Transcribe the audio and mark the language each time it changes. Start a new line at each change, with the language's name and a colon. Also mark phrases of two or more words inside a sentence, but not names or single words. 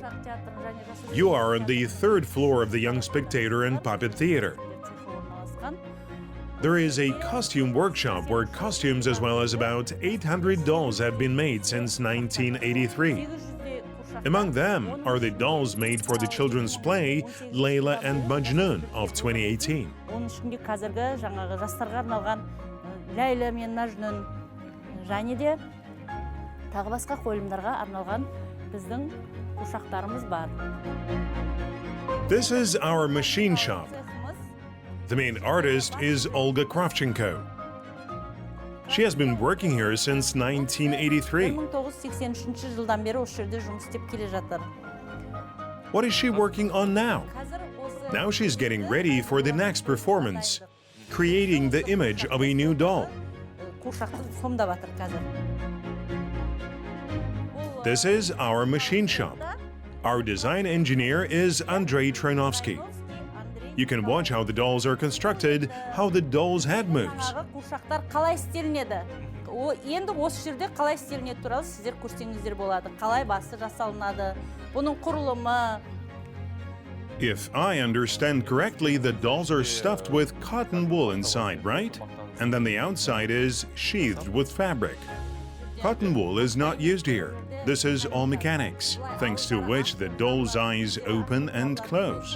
English: You are on the 3rd floor of the Young Spectator and Puppet Theater. There is a costume workshop where costumes as well as about 800 dolls have been made since 1983. Among them are the dolls made for the children's play Layla and Majnun of 2018.
Kazakh: Оның ішінде қазіргі жаңағы жастарға арналған Ләйла мен Мәжнүн және де тағы басқа қойылымдарға арналған біздің қуыршақтарымыз бар.
English: This is our machine shop. The main artist is Olga Kravchenko. She has been working here since 1983.
Kazakh: 1983 жылдан бері осы жерде жұмыс істеп келе жатыр.
English: What is she working on now? Now she's getting ready for the next performance, creating the image of a new doll.
Kazakh: Қуыршақты сомдап жатыр қазір.
English: This is our machine shop. Our design engineer is Andrei Troinovsky. You can watch how the dolls are constructed, how the doll's head moves.
Kazakh: Қуыршақтар қалай істелінеді? Енді осы жерде қалай істелінеді туралы сіздер көрсеңіздер болады. Қалай басы жасалынады? Бұның құрылымы.
English: If I understand correctly, the dolls are stuffed with cotton wool inside, right? And then the outside is sheathed with fabric. Cotton wool is not used here. This is all mechanics, thanks to which the doll's eyes open and close.